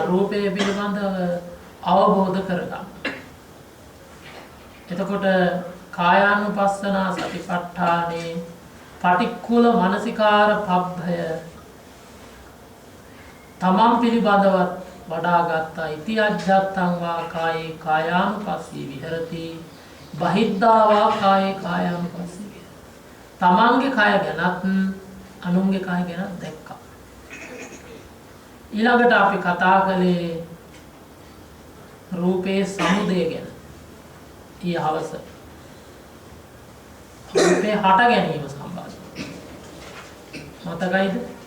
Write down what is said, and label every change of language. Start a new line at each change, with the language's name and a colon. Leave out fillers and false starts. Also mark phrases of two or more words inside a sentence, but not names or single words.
Sinhala: රූපය පිළිබඳව අවබෝධ කරගන්න. එතකොට කායානුපස්සනා සතිපට්ඨානේ පටික්කුල මනසිකාර පබ්බය තමන් පිළිබඳව වඩා ගත්තා.
Pali: ඉති අජ්ජත්තං වා කායේ කායානුපස්සී විහෙරති බහිද්ධා වා කායේ කායානුපස්සී විහෙරති.
Sinhala: තමන්ගේ කය ගැනත් අනුන්ගේ කය ගැනත් දැක්කා. ඊළඟට අපි කතා කළේ රූපේ සමුදය ගැන. ඊහවස රූපේ හට ගැනීම සම්බන්ධව මතකයිද?